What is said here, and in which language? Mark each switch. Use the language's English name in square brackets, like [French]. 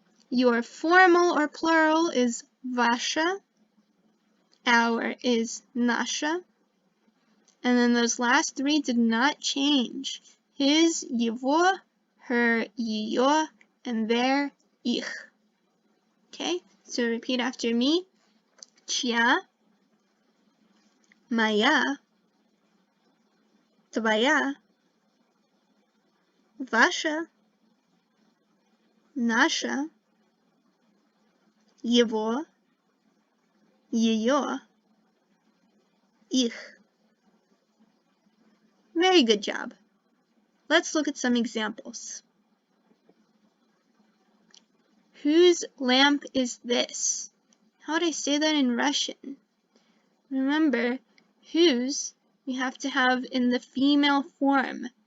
[English] Your formal or plural is [Russian] ваша, [English] our is [Russian] наша. [English] And then those last three did not change. His, [Russian] его, [English] her, [Russian] ее, [English] and their, [Russian] их. [English] Okay, so repeat after me. [Russian] Чья, моя, твоя, ваша, наша, его, ее, их. [English] Very good job. Let's look at some examples. Whose lamp is this? How would I say that in Russian? Remember, whose we have to have in the female form.